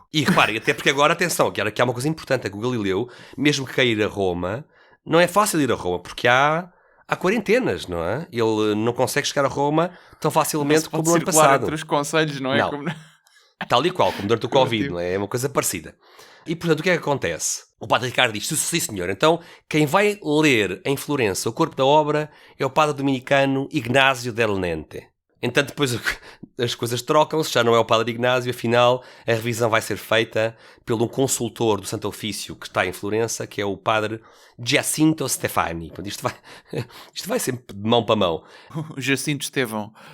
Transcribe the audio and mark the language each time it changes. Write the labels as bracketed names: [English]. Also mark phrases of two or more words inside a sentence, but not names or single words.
[Portuguese] E reparem, até porque agora, atenção, que há uma coisa importante, é que o Galileu, mesmo que queira ir a Roma, não é fácil ir a Roma, porque há quarentenas, não é? Ele não consegue chegar a Roma tão facilmente como no ano passado. Entre os conselhos, não é? Não. Tal e qual, como durante o Covid, não é? É uma coisa parecida. E, portanto, o que é que acontece? O padre Ricardo diz, sim senhor, então quem vai ler em Florença o corpo da obra é o padre dominicano Ignazio del Nente. Entanto, depois as coisas trocam-se, já não é o padre Ignazio, afinal a revisão vai ser feita pelo um consultor do Santo Ofício que está em Florença, que é o padre Giacinto Stefani. Isto vai sempre de mão para mão. O Jacinto Estevão.